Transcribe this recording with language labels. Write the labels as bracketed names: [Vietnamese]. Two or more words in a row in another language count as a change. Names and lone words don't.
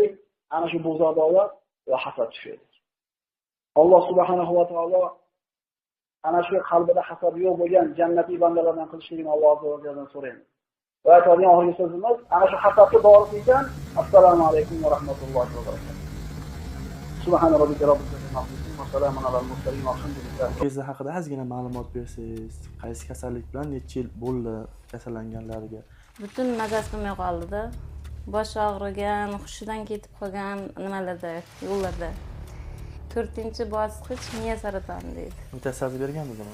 [Uzbek] Ana shu buğz adovat va hasad tufayli. Alloh [Arabic] سبحانه وتعالى [Uzbek] ana shu qalbida hasad yo'q bo'lgan jannatiy bandalardan qilishligini Alloh [Arabic] عز وجل [Uzbek] so'raymiz. Va aytadigan oxirgi so'zimiz ana shu hasadni borib ekan. [Arabic] السلام عليكم ورحمة الله وبركاته. سبحان ربك رب العزة وسلام على المرسلين الحمد لله. [Uzbek] Kezlar haqida ozgina ma'lumot bersangiz, qaysi kasallik bilan necha yil bo'ldi kasallanganlarga? Butun mazasi bo'lmay qoldi-da. Bosh og'rigan, hushidan ketib qolgan nimalarda, yo'llarda. 4-bosqich miya saratoni deydi. Mutasaddi berganmidimi?